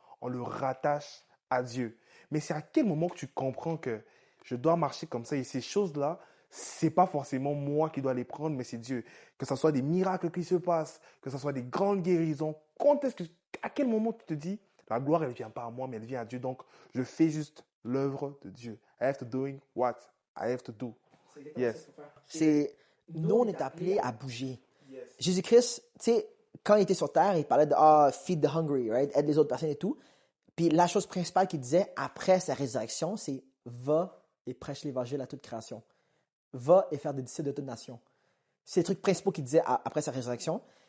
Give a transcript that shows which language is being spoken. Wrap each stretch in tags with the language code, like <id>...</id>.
<fr>On le rattache à Dieu. Mais c'est à quel moment que tu comprends que je dois marcher comme ça et ces choses-là, c'est pas forcément moi qui dois les prendre, mais c'est Dieu. Que ce soit des miracles qui se passent, que ce soit des grandes guérisons. À quel moment tu te dis, la gloire, elle ne vient pas à moi, mais elle vient à Dieu. Donc, je fais juste l'œuvre de Dieu.</fr> <en>I have to doing what I have to do. Yes.</en> <fr>Nous, on est appelés à bouger. Jésus-Christ, tu sais, quand il était sur terre, il parlait de</fr> <en>feed the hungry, right?</en> <fr>Aide les autres personnes et tout. Puis la chose principale qu'il disait après sa résurrection, c'est va et prêche l'évangile à toute création. Va et faire des disciples de toute nation. C'est les trucs principaux qu'il disait après sa résurrection.</fr>